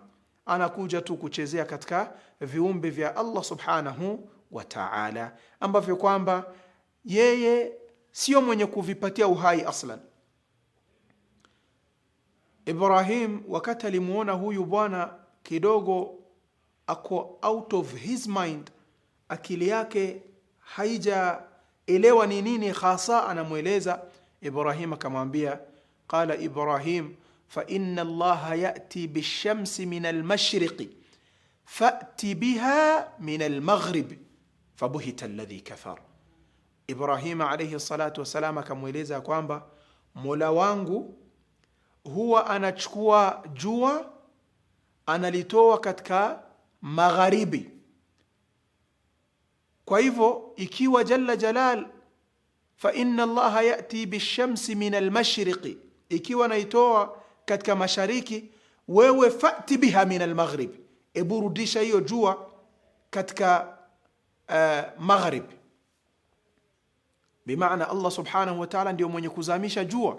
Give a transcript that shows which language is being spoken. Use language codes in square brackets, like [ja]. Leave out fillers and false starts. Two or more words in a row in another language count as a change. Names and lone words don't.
[sw] Anakuja tu kuchezea katika viumbe vya Allah [ar] سبحانه وتعالى, [sw] ambavyo kwamba yeye sio mwenye kuvipatia uhai aslan. Ibrahim wakati alimuona huyu bwana kidogo ako [en] out of his mind, [sw] akili yake haijaelewa ni nini hasa anamweleza. Ibrahim akamwambia, [ar] قال إبراهيم فإن الله يأتي بالشمس من المشرق فأت بها من المغرب فبهت الذي كفر. [sw] Ibrahim [ar] عليه الصلاة والسلام [sw] akamweleza kwamba Mola wangu huwa anachukua jua analitoa katika magharibi. Kwa hivyo ikiwa [ar] جل جلال فإن الله يأتي بالشمس من المشرق, [sw] ikiwa naitoa katika mashariki, wewe [ar] فأت بها من المغرب, [sw] eburudisha hiyo jua katika magharibi. Bimaana Allah [ar] سبحانه وتعالى [sw] ndio mwenye kuzamisha jua.